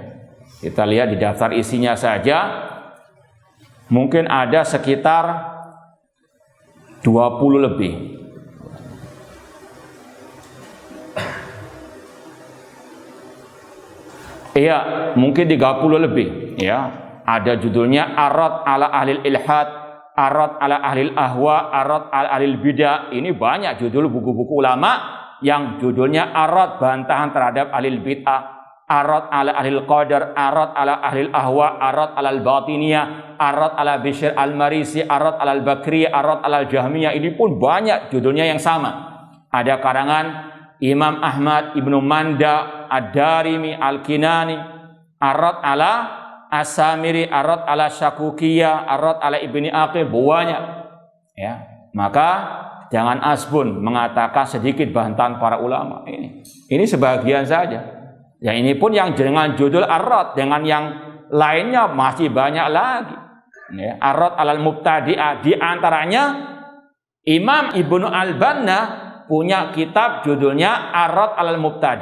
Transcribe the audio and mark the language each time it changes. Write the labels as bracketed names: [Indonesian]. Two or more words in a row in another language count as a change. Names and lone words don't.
[Indonesian] Kita lihat di daftar isinya saja mungkin ada sekitar 20 lebih. Iya, mungkin 30 lebih ya. Ada judulnya Ar-Rad ala Ahlil Ilhad, Ar-Rad ala Ahlil Ahwa, Ar-Rad ala Ahlil Bidah. Ini banyak judul buku-buku ulama yang judulnya Ar-Rad, bantahan terhadap [Arabic] Ahlil Bid'ah, [Indonesian] Ar-Rad ala Ahlil Qadar, Ar-Rad ala Ahlil Ahwa, Ar-Rad ala Al-Batiniyah, Ar-Rad ala Bishr Al-Marisi, Ar-Rad ala Al-Bakriyah, Ar-Rad ala Al-Jahmiyah. Ini pun banyak judulnya yang sama. Ada karangan Imam Ahmad Ibnu Manda Ad-Darimi Al-Kinani, Ar-Rad ala As-Samiri, Ar-Rad ala Syakukiyah, Ar-Rad ala Ibni Aqil, banyak ya. Maka jangan asbun mengatakan sedikit bantahan para ulama. Ini sebagian saja. Ya, ini pun yang dengan judul Ar-Rad, dengan yang lainnya masih banyak lagi. Ya, Ar-Rad alal Mubtadi'ah, di antaranya Imam Ibnu Al-Banna punya kitab judulnya Ar-Rad alal Mubtadi'ah.